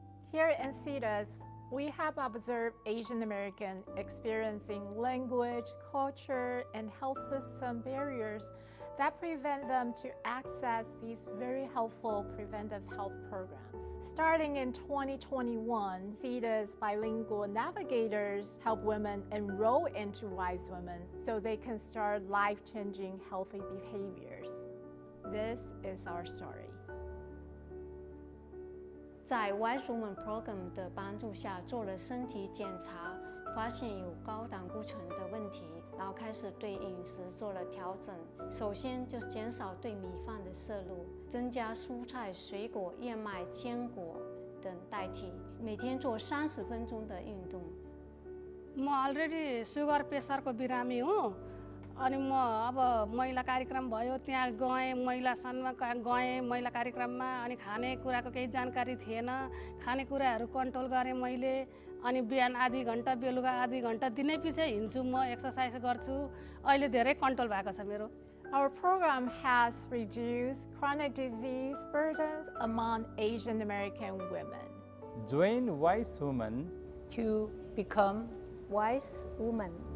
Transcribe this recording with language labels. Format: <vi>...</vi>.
<en>Here in CDIS, we have observed Asian American experiencing language, culture, and health system barriers that prevent them to access these very helpful preventive health programs. Starting in 2021, CDIS bilingual navigators help women enroll into Wise Women so they can start life-changing healthy behaviors. This is our story.</en> <zh>在 Wise Woman Program 的帮助下，做了身体检查，发现有高胆固醇的问题，然后开始对饮食做了调整。首先就是减少对米饭的摄入，增加蔬菜、水果、燕麦、坚果等代替，每天做30分钟的运动。</zh> <ne>म already sugar प्रेसरको बिरामी हुँ अनि म अब महिला कार्यक्रम भयो त्यहाँ गएँ महिला सन्मान गएँ महिला कार्यक्रममा अनि खानेकुराको केही जानकारी थिएन खानेकुराहरू कन्ट्रोल गरेँ मैले अनि बिहान आधी घन्टा बेलुका आधी घन्टा दिनै पछि हिँड्छु म एक्सर्साइज गर्छु अहिले धेरै कन्ट्रोल भएको छ मेरो</ne> <en>Our program has reduced chronic disease burdens among Asian American women. Join Wise Women to become wise woman.</en>